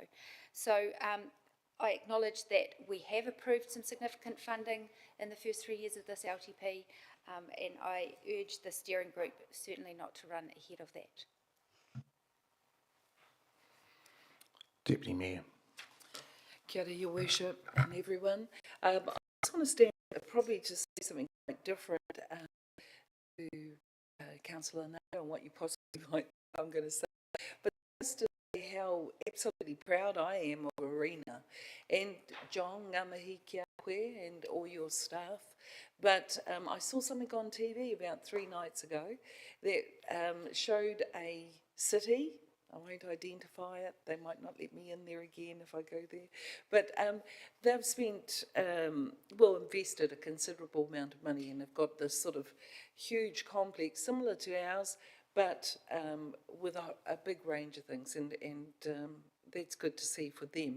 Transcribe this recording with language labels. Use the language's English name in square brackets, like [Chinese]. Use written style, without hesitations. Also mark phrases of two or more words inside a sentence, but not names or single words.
[English] So I acknowledge that we have approved some significant funding in the first 3 years of this LTP, and I urge the steering group certainly not to run ahead of that. Deputy Mayor. [Māori] Kia ora, [English] Your Worship, and everyone. I just want to stand probably to say something quite different to Councillor Naylor and what you possibly might I'm going to say, but just to say how absolutely proud I am of Arena and John, [Māori] ngā mihi kia koe, [English] and all your staff. But I saw something on TV about 3 nights ago that showed a city. I won't identify it. They might not let me in there again if I go there. But they've spent, invested a considerable amount of money and have got this sort of huge complex similar to ours, but with a big range of things, and that's good to see for them.